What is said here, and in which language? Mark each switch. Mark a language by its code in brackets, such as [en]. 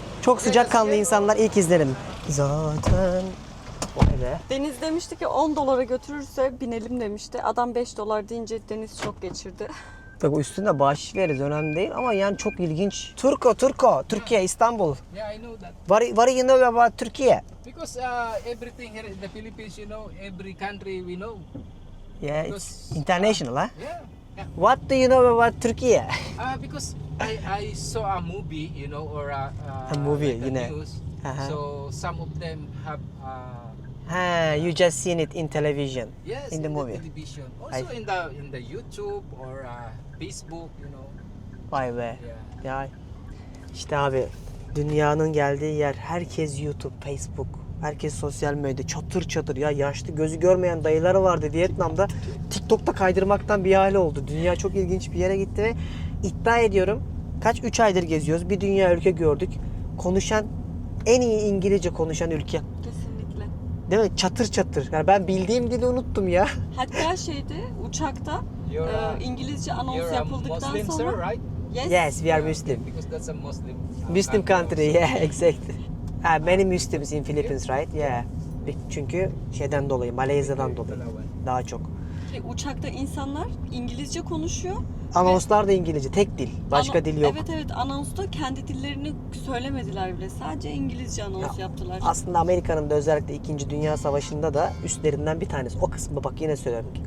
[tr] Çok sıcakkanlı insanlar, ilk izlerim. Zaten vay be. Deniz demişti ki 10 dolara götürürse binelim demişti. Adam 5 dolar deyince Deniz şok geçirdi. Tabii üstünde bahşiş veririz, önemli değil ama yani çok ilginç. Turko, Türkiye, İstanbul. [en] Yeah, I know that. What do you know about Türkiye? Because everything here in the Philippines, you know, every country we know. Yeah, it's international, huh? Yeah. Yeah. What do you know about Türkiye? Because I saw a movie, you know, or A movie, like you know. news. Uh-huh. So some of them have Ha, you just seen it in television. yes in the movie. television, also in the YouTube or Facebook, you know. [tr] Vay be. [en] Yeah. [tr] Ya işte abi, dünyanın geldiği yer, herkes YouTube, Facebook, herkes sosyal medya, çatır çatır. Ya yaşlı gözü görmeyen dayıları vardı Vietnam'da, TikTok'ta kaydırmaktan bir hale oldu. Dünya çok ilginç bir yere gitti ve iddia ediyorum 3 aydır geziyoruz, bir dünya ülke gördük. Konuşan, en iyi İngilizce konuşan ülke. Kesinlikle. Değil mi? Çatır çatır. Yani ben bildiğim dili unuttum ya. Hatta uçakta [en] You're [tr] İngilizce anons [en] you're a [tr] yapıldıktan [en] Muslim, [tr] sonra [en] sir, right? Yes, we are Muslim. Because that's a Muslim. Muslim country, yeah, exactly. Many Muslims in Philippines, right? Yeah. [tr] Çünkü şeyden dolayı, Malezya'dan dolayı daha çok. Uçakta insanlar İngilizce konuşuyor. Anonslar da İngilizce, tek dil. Başka dil yok. Evet, anonsta kendi dillerini söylemediler bile. Sadece İngilizce anons yaptılar. Aslında Amerika'nın da özellikle 2. Dünya Savaşı'nda da üstlerinden bir tanesi. O kısmı bak yine söylüyorum.